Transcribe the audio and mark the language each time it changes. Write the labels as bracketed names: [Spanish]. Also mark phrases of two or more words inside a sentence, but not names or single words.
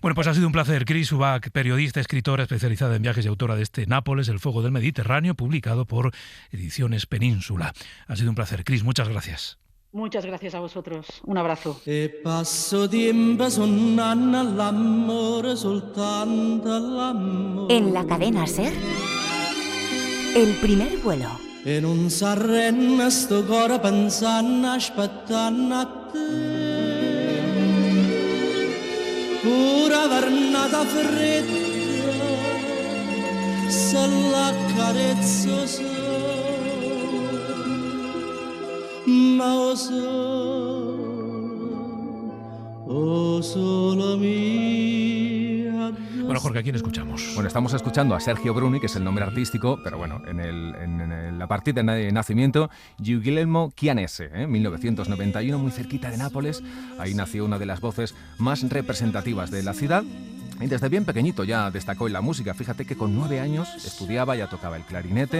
[Spanish] Bueno, pues ha sido un placer. Chris Ubach, periodista, escritora especializada en viajes y autora de Nápoles, El fuego del Mediterráneo, publicado por Ediciones Península. Ha sido un placer. Chris, muchas gracias. Muchas gracias a vosotros. Un abrazo. En la cadena SER, El primer vuelo. [Neapolitan] E non s'arrenna sto cor pensant, aspettant a te. Pura vernata fredda, se l'accarezzo ma solo mia. [Spanish] Bueno, Jorge, ¿a quién escuchamos? Bueno, estamos escuchando a Sergio Bruni, que es el nombre artístico, pero bueno, en la partida de nacimiento, Guglielmo Chianese, 1991, muy cerquita de Nápoles. Ahí nació una de las voces más representativas de la ciudad. Y desde bien pequeñito ya destacó en la música. Fíjate que con 9 años estudiaba, ya tocaba el clarinete.